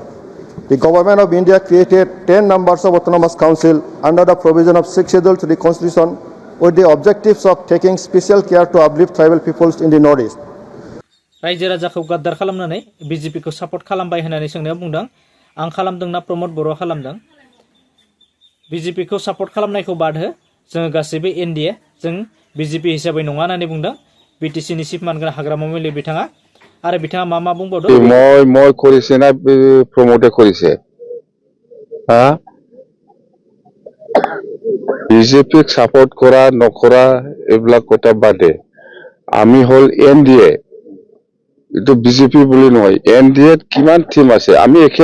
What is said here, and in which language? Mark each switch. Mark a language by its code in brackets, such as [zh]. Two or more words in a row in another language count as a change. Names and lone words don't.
[en] The Government of India created 10 members of Autonomous Council under the provision of 6th schedule to the Constitution with the objectives of taking special care to uplift tribal peoples in the Northeast. [brx] रायजो राजाखौ गाद्दार खालामनानै बिजेपिखौ सापर्ट खालामबाय होननानै सोंनायाव बुंदों आं खालामदोंना प्रमद बर'आ खालामदों बिजेपिखौ सापर्ट खालामनायखौ बाद हो जोङो गासैबो एनडिए जों बिजेपि हिसाबै नङा होननानै बुंदों बिटिसिनि चिफ मानगोनां हाग्रामा महिला बिथाङा आरो बिथाङा मा बुंबावदों [as] মই কৰিছে না প্ৰমোটে কৰিছে হা বিজেপিক সাপোর্ট করা নকরা এইবিলাক কথা বাদে আমি হল এনডিএ এটো বিজেপি বুলি নহয় এনডিএ কিমান টিম আছে আমি